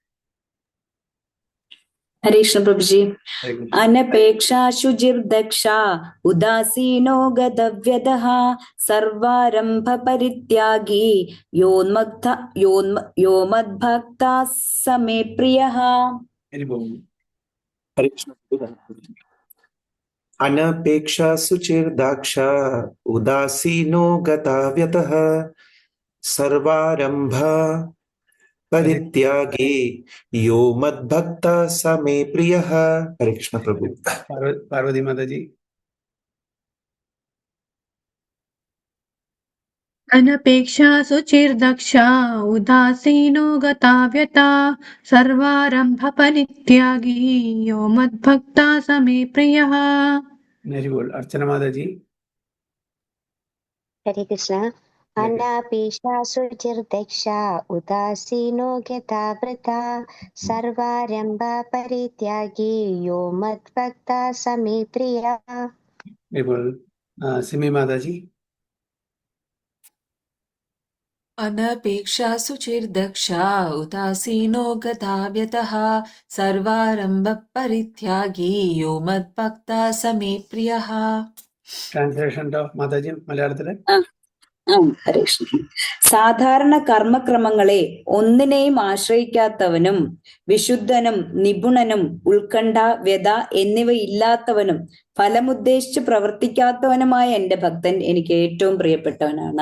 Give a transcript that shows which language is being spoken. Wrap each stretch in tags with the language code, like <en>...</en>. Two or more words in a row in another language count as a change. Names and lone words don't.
<sa>ഹരേ കൃഷ്ണ പ്രഭുജി. ഹരേ കൃഷ്ണ. അനപേക്ഷാ ശുചിർദക്ഷ ഉദാസീനോ ഗതവ്യതഃ സർവാരംഭ പരിത്യാഗി യോ മദ്ഭക്താ സമേ പ്രിയഃ. ഹരി ബോൾ. हरे कृष्ण। अनपेक्षा सुचिर्दाक्ष उदासीनो गताव्यतः सर्वारंभ परित्यागी यो मद्भक्ता समे प्रियः. हरे कृष्ण प्रभु।</sa> <ml>പാർവതി മാതാജി.</ml> <sa>अनपेक्षा सुचिर्दक्षा उदासीनो गताव्यता सर्वारंभ परित्यागी यो मद्भक्ता समे प्रियः. ഹരി ബോൾ.</sa> <ml>അർച്ചന മാതാജി.</ml> <sa>हरे कृष्ण. अनापेक्षा शुचिर्दक्षा उदासीनो गताव्रता सर्वारंभ परित्यागी यो मद्भक्ता समे प्रियः. ഹരി ബോൾ.</sa> <ml>സിമി മാതാജി.</ml> <sa>अनपेक्षा सुचिर्दक्षा उदासीनो गताव्यतः सर्वारम्भ परित्यागी यो मद्भक्ता समे प्रियः.</sa> <ml>ട്രാൻസ്ലേഷൻ മാതാജി മലയാളത്തില്.</ml> <sa>ഹരേ കൃഷ്ണ.</sa> <ml>സാധാരണ കർമ്മക്രമങ്ങളെ ഒന്നിനെയും ആശ്രയിക്കാത്തവനും വിശുദ്ധനും നിപുണനും ഉത്കണ്ഠ വ്യത എന്നിവയില്ലാത്തവനും ഫലമുദ്ദേശിച്ച് പ്രവർത്തിക്കാത്തവനുമായ എന്റെ ഭക്തൻ എനിക്ക് ഏറ്റവും പ്രിയപ്പെട്ടവനാണ്.</ml>